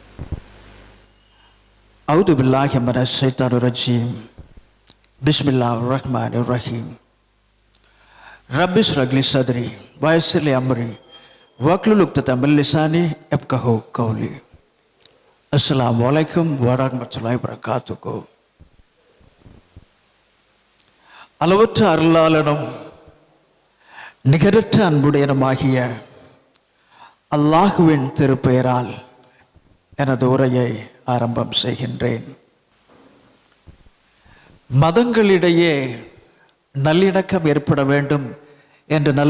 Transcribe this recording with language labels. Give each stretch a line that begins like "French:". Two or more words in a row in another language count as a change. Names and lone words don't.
Arabic: أعوذ بالله من الشيطان الرجيم. بسم الله الرحمن الرحيم رب اشرح لي صدري ويسر لي أمري واحلل عقدة من لساني يفقهوا قولي. السلام عليكم ورحمة الله وبركاته.
Tamil: அளவற்ற அருளாளனும் நிகரற்ற அன்புடையனுமாகிய அல்லாஹுவின் திருப்பெயரால் எனது உரையை ஆரம்பம் செய்கின்றேன். மதங்களிடையே நல்லிணக்கம் ஏற்பட வேண்டும் என்ற நல்ல